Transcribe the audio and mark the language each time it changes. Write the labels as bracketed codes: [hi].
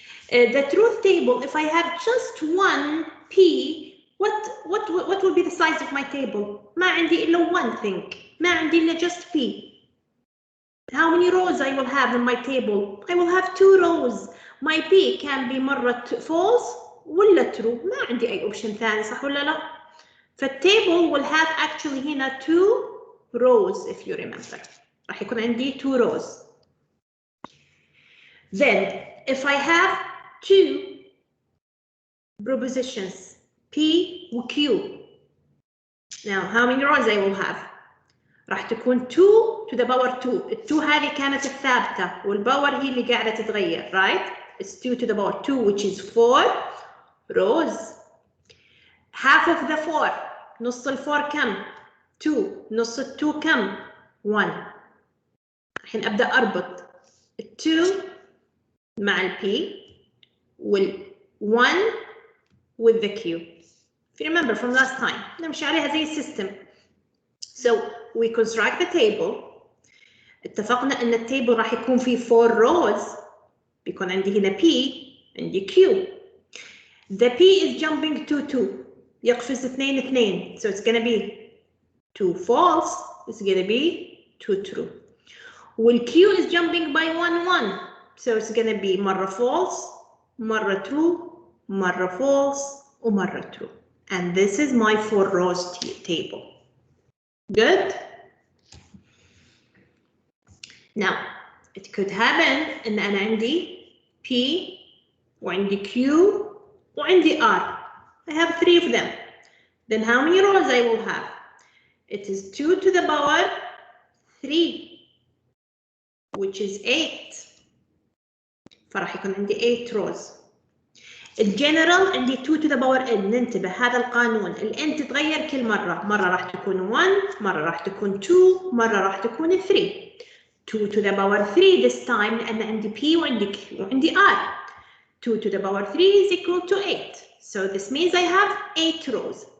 [en] The truth table, if I have just one P, what will be the size of my table? [ar] ما عندي إلا one thing. ما عندي إلا just P. [en] How many rows I will have in my table? I will have two rows. My P can be مرة false ولا true. [ar] ما عندي أي option ثاني, صح ولا لا؟ فالtable [en] will have actually [ar] هنا [en] two rows if you remember. [ar] راح يكون عندي two rows. [en] Then if I have two propositions P و Q. Now how many rows I will have? [ar] راح تكون [en] 2 to the power 2. [ar] ال 2 هذه كانت الثابتة والباور هي اللي قاعدة تتغير, right? [en] It's 2 to the power 2 which is 4 rows. Half of the 4. [ar] نص ال 4 كم؟ [en] 2. [ar] نص ال 2 كم؟ 1. الحين أبدأ أربط ال 2 مع ال P وال 1 [en] with the Q. If you remember from last time, [ar] نمشي عليها زي السيستم. [en] So we construct the table. [ar] اتفقنا ان التيبل راح يكون فيه 4 rows. بيكون عندي هنا P, عندي Q. [en] The P is jumping to 2. [ar] يقفز 2. [en] So it's gonna be 2 false. It's gonna be 2 true. وال Q is jumping by 1. So it's gonna be مرة false, مرة true, مرة false, ومرة true. And this is my 4 rows table. Good. Now it could happen [ar] ان انا عندي P وعندي Q وعندي R. [en] I have 3 of them. Then how many rows I will have? It is 2 to the power 3, which is 8. [ar] فراح يكون عندي 8 rows. الجنرال عندي [en] 2 to the power n. [ar] ننتبه هذا القانون، ال n تتغير كل مرة، مرة راح تكون 1، مرة راح تكون 2، مرة راح تكون 3. [en] 2 to the power 3 this time [ar] لأن عندي P وعندي Q وعندي R. [en] 2 to the power 3 is equal to 8. So this means I have 8 rows.